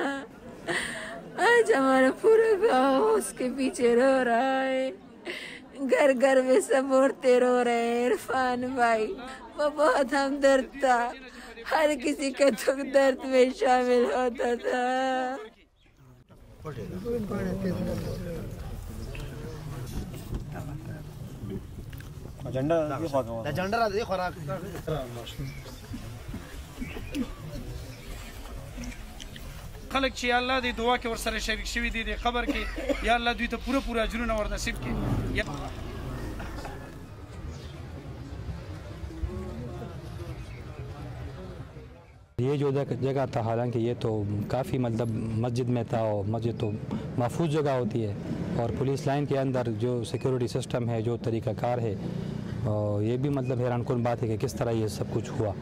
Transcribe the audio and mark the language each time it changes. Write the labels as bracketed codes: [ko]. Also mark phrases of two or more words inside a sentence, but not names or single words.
[ur] آج ہمارا پورا گاؤں اس کے پیچھے رو رہا ہے، گھر گھر میں سب عورتیں رو رہے ہیں. عرفان بھائی وہ بہت ہمدرد تھا، ہر کسی کے دکھ درد میں شامل ہوتا تھا. [ps] خلق چې الله دې دعا کې ورسره شریک شوي دي د قبر کې، یا الله دوی ته پوره اجرونه ور نصیب کړي. [ur] یہ جو جگہ تھا، حالانکہ یہ تو کافی مطلب مسجد میں تھا اور مسجد تو محفوظ جگہ ہوتی ہے، اور [en] police line [ur] کے اندر جو [en] security system [ur] ہے، جو طریقہ کار ہے، اور یہ بھی مطلب حیران کن بات ہے کہ کس طرح یہ سب کچھ ہوا.